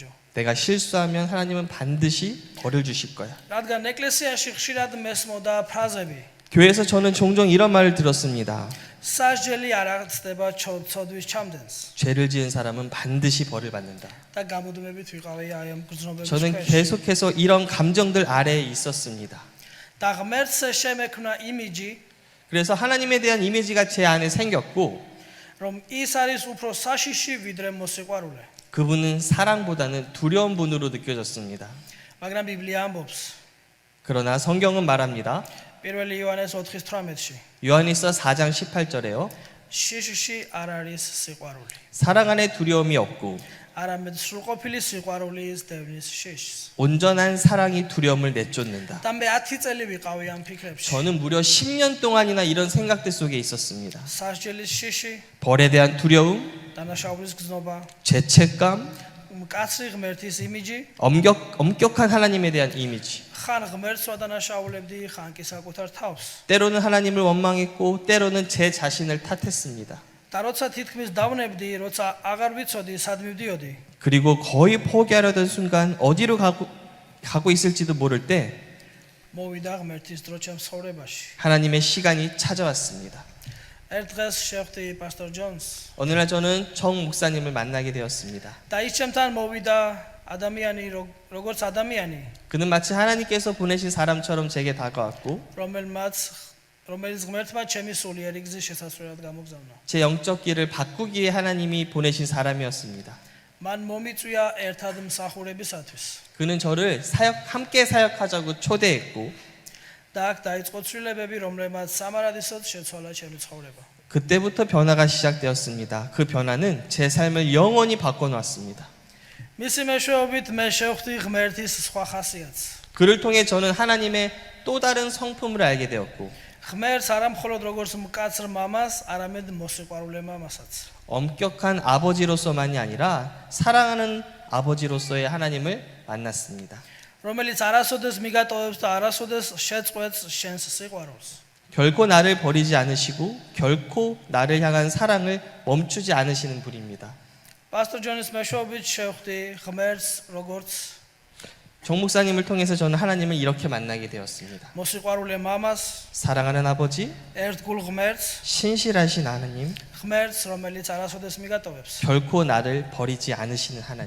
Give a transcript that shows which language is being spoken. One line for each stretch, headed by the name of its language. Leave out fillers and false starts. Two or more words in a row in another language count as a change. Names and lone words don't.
Korean: 내가 실수하면 하나님은 반드시 벌을 주실 거야.
Georgian: რადგან ეკლესიაში ხშირად მესმოდა ფრაზები.
Korean: 교회에서 저는 종종 이런 말을 들었습니다.
Georgian: სასჯელი არ აღწდება ცოდვის ჩამდენს.
Korean: 죄를 지은 사람은 반드시 벌을 받는다.
Georgian: და გამუდმებით ვიყავი აი ამ გრძნობების
Korean: 저는
Georgian: ქვეშ.
Korean: 계속해서 이런 감정들 아래에 있었습니다.
Georgian: და ღმერთს შემექმნა იმიჯი,
Korean: 그래서 하나님에 대한 이미지가 제 안에 생겼고
Georgian: რომ ის არის უფრო საშიში ვიდრე მოსიყვარულე.
Korean: 그분은 사랑보다는 두려운 분으로 느껴졌습니다.
Georgian: მაგრამ ბიბლია ამბობს.
Korean: 그러나 성경은 말합니다.
Georgian: 1 იოანეს 4:18-ში.
Korean: 요한일서 4장 18절에요.
Georgian: შიშში არ არის სიყვარული.
Korean: 사랑 안에 두려움이 없고
Georgian: არამედ სრულყოფილი სიყვარულის დევნის შიშს.
Korean: 온전한 사랑이 두려움을 내쫓는다.
Georgian: და მე 10 წელი ვიყავი ამ ფიქრებში.
Korean: 저는 무려 10년 동안이나 이런 생각들 속에 있었습니다.
Georgian: სასჯელის შიში
Korean: 벌에 대한 두려움,
Georgian: დანაშაულის გზნობა,
Korean: 죄책감,
Georgian: მკაცრი ღმერთის იმიჯი,
Korean: 엄격한 하나님에 대한 이미지.
Georgian: ხან ღმერთს ვადანაშაულებდი, ხან კი საკუთარ თავს.
Korean: 때로는 하나님을 원망했고 때로는 제 자신을 탓했습니다.
Georgian: და როცა თითქმის დავნებდი, როცა აღარ ვიცოდი სად მივდიოდი,
Korean: 그리고 거의 포기하려던 순간 어디로 가고 있을지도 모를 때
Georgian: მოვიდა ღმერთის დრო ჩემს ცხოვრებაში.
Korean: 하나님의 시간이 찾아왔습니다.
Georgian: ერთ დღეს შევხვდი პასტორ ჯონს
Korean: 어느 날 저는 정 목사님을 만나게 되었습니다.
Georgian: და ის ჩემთან მოვიდა ადამიანი როგორც ადამიანი,
Korean: 그는 마치 하나님께서 보내신 사람처럼 제게 다가왔고
Georgian: რომელიც ღმერთმა ჩემი სულიერი გზის შესასვლელად გამოგზავნა.
Korean: 제 영적 길을 바꾸기에 하나님이 보내신 사람이었습니다.
Georgian: მან მომიწვია ერთად მსახურებისათვის.
Korean: 그는 저를 함께 사역하자고 초대했고
Georgian: და აქ დაიწყო ცვლილებები, რომლებმაც სამარადისოდ შეცვალა ჩემი ცხოვრება.
Korean: 그때부터 변화가 시작되었습니다. 그 변화는 제 삶을 영원히 바꿔놓았습니다.
Georgian: მისი მეშვეობით მე შევხვდი ღმერთის სხვა ხასიათს.
Korean: 그를 통해 저는 하나님의 또 다른 성품을 알게 되었고
Georgian: ღმერთს არა მხოლოდ როგორც მკაცრ მამას, არამედ მოსიყვარულე მამასაც.
Korean: 엄격한 아버지로서만이 아니라 사랑하는 아버지로서의 하나님을 만났습니다.
Georgian: რომელიც არასოდეს მიგატოვებს და არასოდეს შეწყვეტს შენს სიყვარულს.
Korean: 결코 나를 버리지 않으시고 결코 나를 향한 사랑을 멈추지 않으시는 분입니다.
Georgian: პასტორ ჯონის მეშვეობით შევხვდი ღმერთს როგორც
Korean: 정 목사님을 통해서 저는 하나님을 이렇게 만나게 되었습니다.
Georgian: მოსიყვარულე მამას,
Korean: 사랑하는 아버지,
Georgian: ერთგულ ღმერთს,
Korean: 신실하신 하나님,
Georgian: ღმერთს, რომელიც არასოდეს მიგატოვებს.
Korean: 결코 나를 버리지 않으시는 하나님.